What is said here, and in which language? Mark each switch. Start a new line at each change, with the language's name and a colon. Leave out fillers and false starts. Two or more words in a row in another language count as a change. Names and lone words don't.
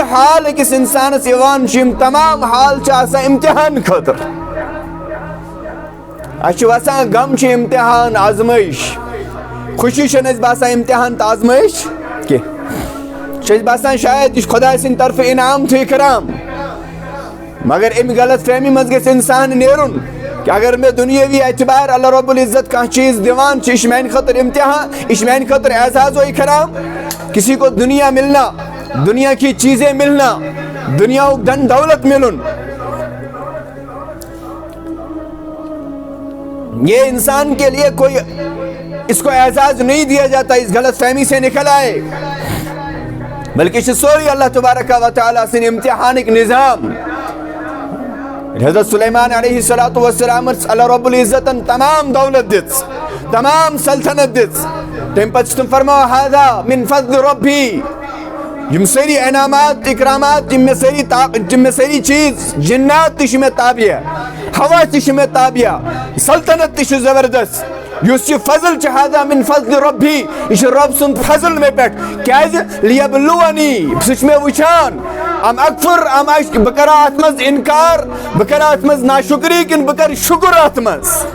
Kashmiri: حال أکِس انسانس یِوان چھُ یِم تمام حال چھِ آسان امتحان خٲطرٕ اَسہِ چھُ باسان غم چھُ امتحان آزمٲیش خوشی چھنہٕ اَسہِ باسان امتحان تہٕ آزمٲیش کینٛہہ چھِ باسان شاید یہ خدا سٕنٛدِ طرفہٕ انعام تہٕ اکرام مگر امہِ غلط فہمی منٛز گژھِ انسان نیرُن کہ اگر میں دنیاوی اعتبار اللہ رب العزت کانٛہہ چیز دِوان چھُ یہِ چھُ میانہِ خٲطرٕ امتحان یہِ چھُ میانہِ خٲطرٕ اعزاز و اکرام
Urdu: کسی کو دنیا ملنا دنیا کی چیزیں ملنا دنیا دھن دولت
Kashmiri: ملن
Urdu: یہ انسان کے لیے کوئی اس کو اعزاز نہیں دیا جاتا اس غلط فہمی سے نکل آئے
Kashmiri: بلکہ یہ سوری اللہ تبارک و تعالیٰ سن امتحان
Urdu: ایک نظام
Kashmiri: حضرت سلیمان علیہ السلام اللہ رب العزت تمام دولت دِژ تمام سلطنت دِژ تمہِ پتہٕ چھِ تِم فرماوان
Arabic: ہذا من فضل
Kashmiri: ربی یم سٲری انعامات اکرامات یم مےٚ سٲری چیز جنات تہِ چھِ مےٚ تابع ہوا تہِ چھِ مےٚ تابع سلطنت تہِ چھِ زبردست یُس یہ فضل چھُ
Arabic: ہذا من فضل ربی
Kashmiri: یہ چھُ رب سُنٛد فضل مےٚ پٮ۪ٹھ کیازِ لیبلونی سُہ چھُ مےٚ وٕچھان
Arabic: ام اکفر
Kashmiri: ام بہٕ کرا اتھ منٛز انکار بہٕ کرا اتھ منٛز ناشکری کِنہٕ بہٕ کرٕ شکر اتھ منٛز